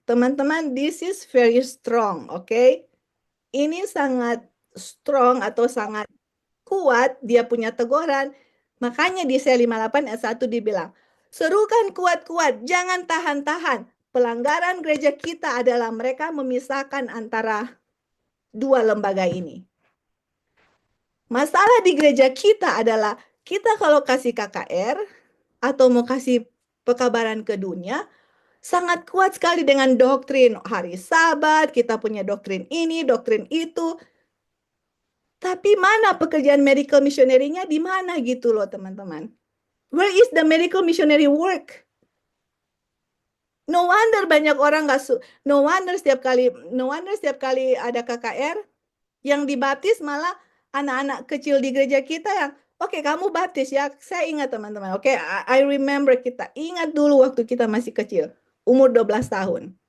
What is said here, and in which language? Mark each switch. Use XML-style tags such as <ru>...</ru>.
<en>Teman-teman, this is very strong, oke?</en> <id>Ini sangat strong atau sangat kuat, dia punya teguran. Makanya di Yesaya 58 ayat 1 dibilang, serukan kuat-kuat, jangan tahan-tahan. Pelanggaran gereja kita adalah mereka memisahkan antara dua lembaga ini. Masalah di gereja kita adalah, kita kalau kasih KKR, atau mau kasih pekabaran ke dunia, sangat kuat sekali dengan doktrin hari Sabat, kita punya doktrin ini, doktrin itu. Tapi mana pekerjaan medical missionary-nya di mana gitu loh teman-teman.</id> <en>Where is the medical missionary work?</en> <id>No wonder banyak orang</id> <en>no wonder</en> <id>setiap kali ada KKR yang dibaptis malah anak-anak kecil di gereja kita yang oke, kamu baptis ya. Saya ingat teman-teman. Oke,</id> <en>I remember,</en> <id>kita ingat dulu waktu kita masih kecil, umur 12 tahun.</id>